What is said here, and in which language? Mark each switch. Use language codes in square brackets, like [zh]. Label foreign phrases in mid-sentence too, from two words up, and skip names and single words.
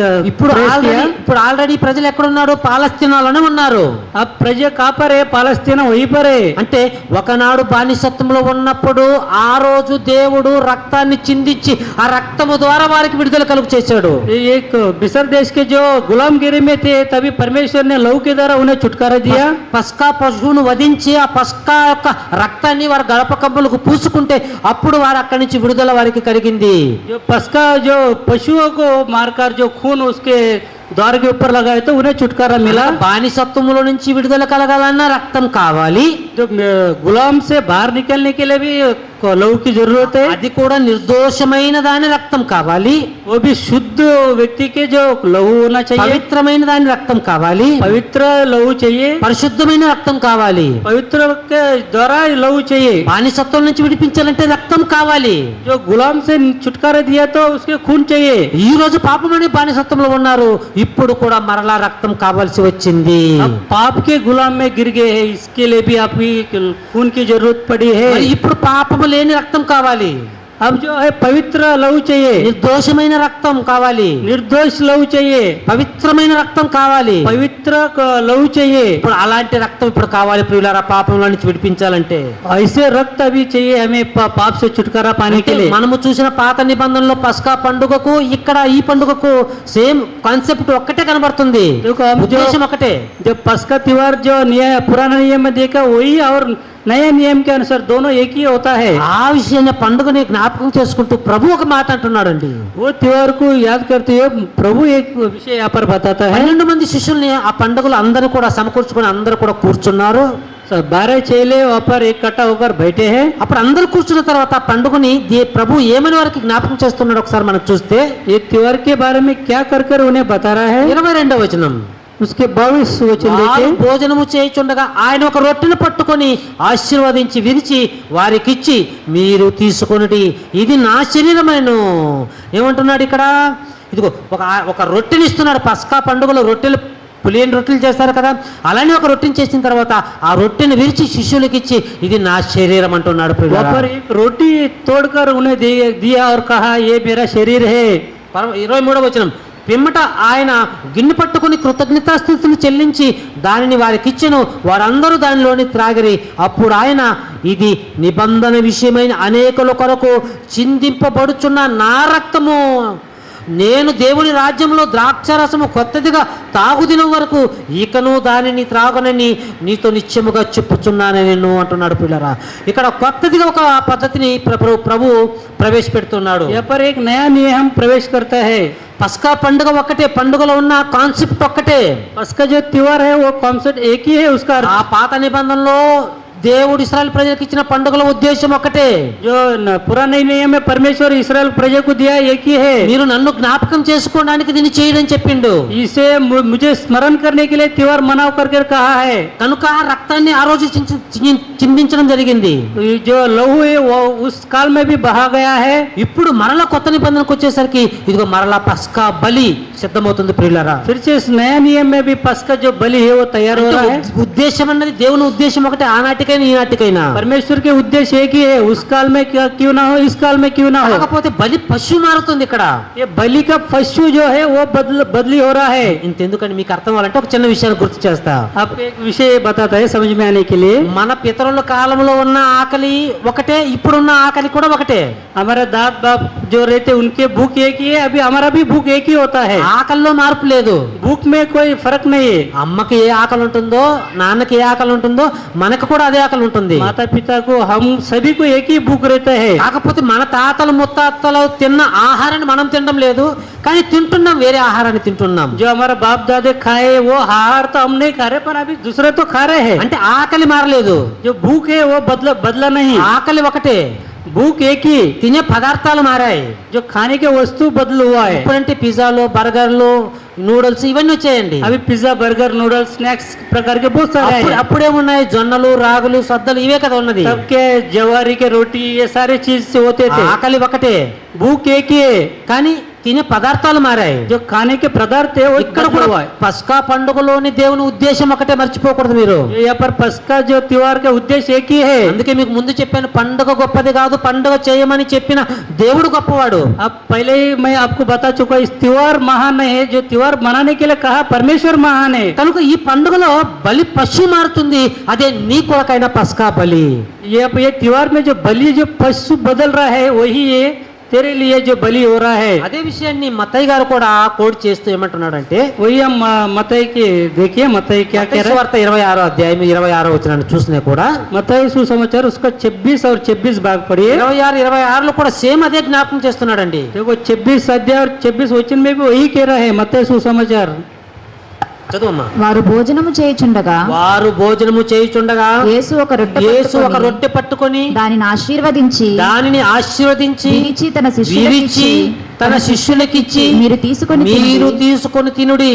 [te] ఇప్పుడు ఆల్రెడీ ప్రజలు ఎక్కడున్నారు, పాలస్తీనాలోనే ఉన్నారు. [hi] अब प्रजा कहाँ पर है, पालस्तीना वहीं पर है। [te] అంటే ఒకనాడు బానిసత్వంలో ఉన్నప్పుడు ఆ రోజు దేవుడు రక్తాన్ని చిందించి ఆ రక్తము ద్వారా వారికి విడుదల కలుగు చేశాడు. [hi] एक मिस्र देश के जो गुलामगिरी में थे तभी परमेश्वर ने लहू के द्वारा उन्हें छुटकारा दिया। [te] పస్కా పశువును వధించి ఆ పస్కా యొక్క రక్తాన్ని వారి గడప కంపులకు పూసుకుంటే అప్పుడు వారు అక్కడి నుంచి విడుదల వారికి కలిగింది. [hi] जो पस्का जो पशुओं को मारकर जो खून उसके द्वार के ऊपर लगाए तो उन्हें छुटकारा मिला। [te] బానిసత్వములో నుంచి విడుదల కలగాలన్నా రక్తం కావాలి. [hi] जो गुलाम से बाहर निकलने के लिए भी लहू की जरूरत है। [te] అది కూడా నిర్దోషమైన దాని రక్తం కావాలి. [hi] वो भी शुद्ध व्यक्ति के जो लहू होना चाहिए। [te] పవిత్రమైన దాని రక్తం కావాలి. [hi] पवित्र लहू चाहिए। [te] పరిశుద్ధమైన రక్తం కావాలి. [hi] पवित्र के द्वारा लहू चाहिए। [te] బానిసత్వం నుంచి విడిపించాలంటే రక్తం కావాలి. [hi] जो गुलाम से छुटकारा दिया तो उसके खून चाहिए। [te] ఈ రోజు పాపం అనే బానిసత్వంలో ఉన్నారు, ఇప్పుడు కూడా మరలా రక్తం కావాల్సి వచ్చింది. [hi] अब पाप के गुलाम में गिर गए हैं, इसके लिए भी आपकी खून की जरूरत पड़ी है। [te] మరి ఇప్పుడు పాపము లేని రక్తం కావాలి. [hi] अब जो है पवित्र लहू चाहिए। [te] నిర్దోషమైన రక్తం కావాలి. [hi] निर्दोष लहू चाहिए। [te] పవిత్రమైన రక్తం కావాలి. [hi] पवित्र लहू चाहिए। [te] ఇప్పుడు అలాంటి రక్తం ఇప్పుడు కావాలి ప్రియులారా, పాపంలో నుంచి విడిపించాలంటే. [hi] ऐसे रक्त अभी चाहिए हमें पाप से छुटकारा पाने के लिए। [te] మనము చూసిన పాత నిబంధనలో పస్కా పండుగకు ఇక్కడ ఈ పండుగకు [en] same concept [te] ఒక్కటే కనబడుతుంది, [hi] देखो हम जो [te] ఉద్దేశం ఒకటే. [hi] जो पस्का त्योहार जो पुराना नियम में देखा वही और नया नियम के अनुसार दोनों एक ही होता है। [te] ఆ విషయాన్ని పండుగని జ్ఞాపకం చేసుకుంటూ ప్రభు ఒక మాట అంటున్నాడండి. [hi] वो त्योहार को याद करते हुए प्रभु एक विषय यहाँ पर बताता है। [te] 12 మంది శిష్యుల్ని ఆ పండుగలు అందరూ కూడా సమకూర్చుకొని అందరూ కూడా కూర్చున్నారు. [hi] 12 चेले वहाँ पर इकट्ठा होकर बैठे हैं। [te] అప్పుడు అందరూ కూర్చున్న తర్వాత ఆ పండుగని ప్రభు ఏమని వారికి జ్ఞాపకం చేస్తున్నాడు ఒకసారి మనం చూస్తే [hi] ये त्योहार के बारे में क्या कर कर उन्हें बता रहा है। [te] 22వ వచనం. [hi] उसके 22 वचन [te] వారు [hi] देखें। [te] భోజనము చేయుచుండగా ఆయన ఒక రొట్టెను పట్టుకొని ఆశీర్వదించి విరిచి వారికిచ్చి మీరు తీసుకొనుడి, ఇది నా శరీరమేను. ఏమంటున్నాడు ఇక్కడ? ఇదిగో ఒక రొట్టెని ఇస్తున్నాడు. పస్కా పండుగలో రొట్టెలు పులియని రొట్టెలు చేస్తారు కదా, అలానే ఒక రొట్టెని చేసిన తర్వాత ఆ రొట్టెని విరిచి శిష్యులకి ఇచ్చి ఇది నా శరీరం అంటున్నాడు. [hi] वहाँ पर एक रोटी तोड़कर उन्हें दिया और कहा ये मेरा शरीर है। [te] 23వ వచనం. పిమ్మట ఆయన గిన్నె పట్టుకుని కృతజ్ఞతాస్తుతులు చెల్లించి దానిని వారికిచ్చెను, వారందరూ దానిలోని త్రాగిరి. అప్పుడు ఆయన, ఇది నిబంధన విషయమైన అనేకుల కొరకు చిందింపబడుచున్న నా రక్తము, నేను దేవుని రాజ్యంలో ద్రాక్షారసము కొత్తదిగా తాగుదినం వరకు ఇకను దానిని త్రాగనని నీతో నిత్యముగా చెప్పుచున్నాను నేను అంటున్నాడు. పిల్లరా, ఇక్కడ కొత్తదిగా ఒక పద్ధతిని ప్రభు ప్రవేశపెడుతున్నాడు. [hi] यहाँ पर एक नया नियम प्रवेश करता है। [te] పస్కా పండుగ ఒక్కటే, పండుగలో ఉన్న కాన్సెప్ట్ ఒక్కటే. [hi] पस्का जो त्योहार है वो कॉन्सेप्ट एक ही है। उसका [te] ఆ పాత నిబంధనలో దేవుడు ఇశ్రాయేల్ ప్రజలకు ఇచ్చిన పండుగల ఉద్దేశం ఒకటే. [hi] जो पुराने नियम में परमेश्वर इस्राएल प्रजा को दिया एक ही है। [te] మీరు నన్ను జ్ఞాపకం చేసుకోవడానికి దీన్ని చేయడం చెప్పిండు. [hi] इसे मुझे स्मरण करने के लिए त्योहार मनाओ करके कहा है। [te] కనుక ఆ రక్తాన్ని ఆ రోజు చిందించడం జరిగింది. [hi] ये जो लहू है वो उस काल में भी बहा गया है। [te] ఇప్పుడు మరలా కొత్త నిబంధనకు వచ్చేసరికి ఇదిగో మరలా పస్కా బలి సిద్ధమవుతుంది ప్రియులారా. [hi] फिर से इस नया नियम में भी पस्का जो बलि है वो तैयार हो रहा है। [te] ఉద్దేశం అన్నది దేవుని ఉద్దేశం ఒకటే, ఆనాటికైనా ఈనాటికైనా. [hi] परमेश्वर के उद्देश्य एक ही है, उस काल में क्यों ना हो, इस काल में क्यों ना हो। [te] కాకపోతే బలి పశువు మారుతుంది ఇక్కడ. [hi] ये बलि का पशु जो है वो बदली हो रहा है। [te] ఇంతెందుకని మీకు అర్థం అవ్వాలంటే ఒక చిన్న విషయాన్ని గుర్తు చేస్తా. [hi] आपको एक विषय बताता है समझ में आने के लिए। [te] మన పితరుల కాలంలో ఉన్న ఆకలి ఒకటే, ఇప్పుడున్న ఆకలి కూడా ఒకటే. [hi] हमारे दाद बाप जो रहते उनके भूख एक ही है, अभी हमारा भी भूख एक ही होता है। [te] ఆకలిలో మార్పు లేదు. [hi] भूख में कोई फर्क नहीं है। [te] అమ్మకి ఏ ఆకలి ఉంటుందో, నాన్నకి ఏ ఆకలి ఉంటుందో, మనకు కూడా అదే ఆకలి ఉంటుంది. [hi] माता पिता को हम सभी को एक ही भूख रहता है। [te] కాకపోతే మన తాతలు ముత్తాతలు తిన్న ఆహారాన్ని మనం తినడం లేదు, కానీ తింటున్నాం, వేరే ఆహారాన్ని తింటున్నాం. [hi] जो हमारा बाप दादे खाए वो आहार तो हम नहीं खा रहे, पर अभी दूसरे तो खा रहे हैं। [te] అంటే ఆకలి మారలేదు, [hi] जो भूख है वो बदला नहीं। [te] ఆకలి ఒకటే, [hi] भूख एक ही, [te] తినే పదార్థాలు మారాయి. [hi] जो खाने के वस्तु बदल हुआ है। [te] ఇప్పుడంటే పిజ్జాలు, బర్గర్లు, నూడిల్స్ ఇవన్నీ వచ్చాయండి. [hi] अभी [en] pizza burger noodles snacks [hi] प्रकार के बहुत सारे हैं। [te] అప్పుడేమున్నాయి? జొన్నలు, రాగులు, సద్దలు ఇవే కదా ఉన్నది. [hi] सबके जवारी के रोटी ये सारे चीज से होते थे। [te] ఆకలి ఒకటే, [hi] भूख एक ही है, [te] కానీ తినే పదార్థాలు మారాయి. [hi] जो खाने के पदार्थ है वो [te] ఇక్కడ [hi] बदला [te] కూడా [hi] हुआ है। [te] పస్కా పండుగలోని దేవుని ఉద్దేశం ఒకటే, మర్చిపోకూడదు మీరు. [hi] यहाँ पर पस्का जो त्योहार का उद्देश्य एक ही है। [te] అందుకే మీకు ముందు చెప్పాను, పండుగ గొప్పది కాదు, పండుగ చేయమని చెప్పిన దేవుడు గొప్పవాడు. [hi] अब पहले ही मैं आपको बता चुका, इस त्योहार महान है, जो त्योहार मनाने के लिए कहा परमेश्वर महान है। [te] కనుక ఈ పండుగలో బలి పశువు మారుతుంది, అదే నీ కొరకైన పస్కా బలి. [hi] ये त्योहार में जो बलि जो पशु बदल रहा है वही है तेरे लिए जो बलि हो रहा है। [te] అదే విషయాన్ని మత్తయి గారు కూడా కోట్ చేస్తూ ఏమంటున్నాడంటే [hi] वही हम मत्तई की देखिए, मत्तई क्या कह [te] మత్తయి [hi] रहा है। [te] సువార్త 26వ అధ్యాయం 26వ వచనాన్ని చూసినా కూడా [hi] मत्तई सुसमाचार उसका 26 और 26 भाग पढ़िए। [te] 26, 26లో కూడా సేమ్ అదే జ్ఞాపకం చేస్తున్నాడండి. [hi] देखो 26 अध्याय और 26 वचन में भी वही कह रहा है मत्तई सुसमाचार। [te] చదువమ్మా. వారు భోజనము చేయుచుండగా వారు భోజనము చేయుచుండగా యేసు ఒక రొట్టె యేసు ఒక పట్టుకొని రొట్టె పట్టుకొని దానిని ఆశీర్వదించి దానిని ఆశీర్వదించి విరిచి తన విరిచి శిష్యులకిచ్చి తన శిష్యులకిచ్చి మీరు తీసుకొని మీరు తినుడి. తీసుకొని తినుడి,